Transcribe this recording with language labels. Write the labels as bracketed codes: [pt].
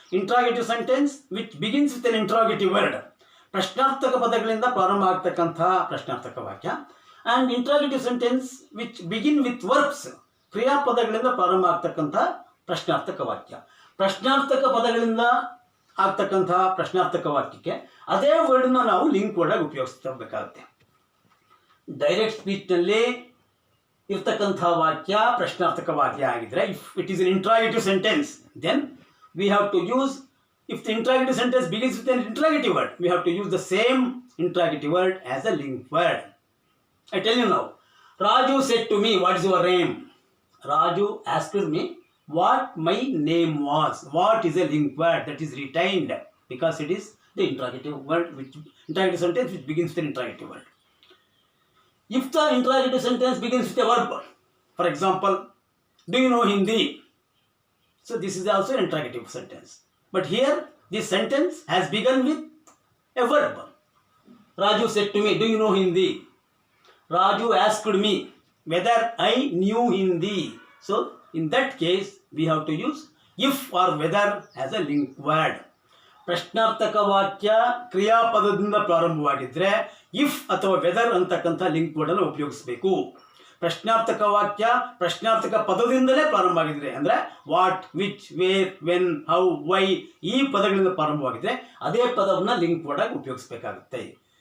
[en] interrogative sentence which begins with an interrogative word, [kn] ಪ್ರಶ್ನಾರ್ಥಕ ಪದಗಳಿಂದ ಪ್ರಾರಂಭ ಆಗ್ತಕ್ಕಂತಹ ಪ್ರಶ್ನಾರ್ಥಕ ವಾಕ್ಯ. [en] and interrogative sentence which begin with verbs, [kn] ಕ್ರಿಯಾಪದಗಳಿಂದ ಪ್ರಾರಂಭ ಆಗ್ತಕ್ಕಂಥ ಪ್ರಶ್ನಾರ್ಥಕ ವಾಕ್ಯ. ಪ್ರಶ್ನಾರ್ಥಕ ಪದಗಳಿಂದ ಆಗ್ತಕ್ಕಂತಹ ಪ್ರಶ್ನಾರ್ಥಕ ವಾಕ್ಯಕ್ಕೆ ಅದೇ ವರ್ಡ್ನ ನಾವು ಲಿಂಕ್ ವರ್ಡಾಗಿ ಉಪಯೋಗಿಸಬೇಕಾಗುತ್ತೆ. ಡೈರೆಕ್ಟ್ ಸ್ಪೀಚ್ನಲ್ಲಿ ಇರ್ತಕ್ಕಂಥ ವಾಕ್ಯ ಪ್ರಶ್ನಾರ್ಥಕ ವಾಕ್ಯ ಆಗಿದ್ರೆ, [en] If it is an interrogative sentence, then we have to use, if the interrogative sentence begins with an interrogative word, we have to use the same interrogative word as a link word. I tell you now, Raju said to me, what is your name? Raju asked me what my name was. What is a link word that is retained because it is the interrogative word, which interrogative sentence which begins with an interrogative word. If the interrogative sentence begins with a verb, for example, do you know Hindi? So this is also an interrogative sentence. But here, this sentence has begun with a verb. Raju said to me, do you know Hindi? Raju asked me whether I knew Hindi. So, in that case, we have to use if or whether as a link word. [kn] ಪ್ರಶ್ನಾರ್ಥಕ ವಾಕ್ಯ ಕ್ರಿಯಾಪದದಿಂದ ಪ್ರಾರಂಭವಾಗಿದ್ದರೆ if ಅಥವಾ weather ಅಂತಕ್ಕಂಥ link ವರ್ಡನ್ನು ಉಪಯೋಗಿಸಬೇಕು. ಪ್ರಶ್ನಾರ್ಥಕ ವಾಕ್ಯ ಪ್ರಶ್ನಾರ್ಥಕ ಪದದಿಂದಲೇ ಪ್ರಾರಂಭ ಆಗಿದ್ರೆ, ಅಂದರೆ what, which, wear, when, how, Y ಈ ಪದಗಳಿಂದ ಪ್ರಾರಂಭವಾಗಿದ್ರೆ ಅದೇ ಪದವನ್ನು ಲಿಂಕ್ ವರ್ಡಾಗಿ ಉಪಯೋಗಿಸಬೇಕಾಗುತ್ತೆ.